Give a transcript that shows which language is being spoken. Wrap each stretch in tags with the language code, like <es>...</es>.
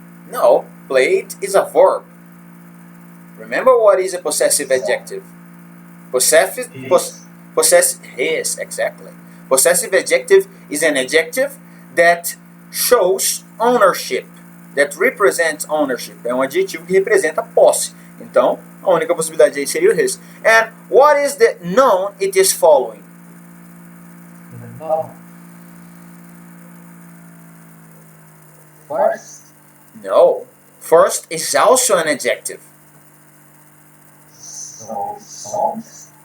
<en>No, played is a verb. Remember what is a possessive adjective? Possessive, his, exactly. Possessive adjective is an adjective that shows ownership, that represents ownership.</en> <pt>É um adjetivo que representa posse. Então, a única possibilidade aí seria o his.</pt> <en>And what is the noun it is following? First. No. First is also an adjective. So, songs?</en>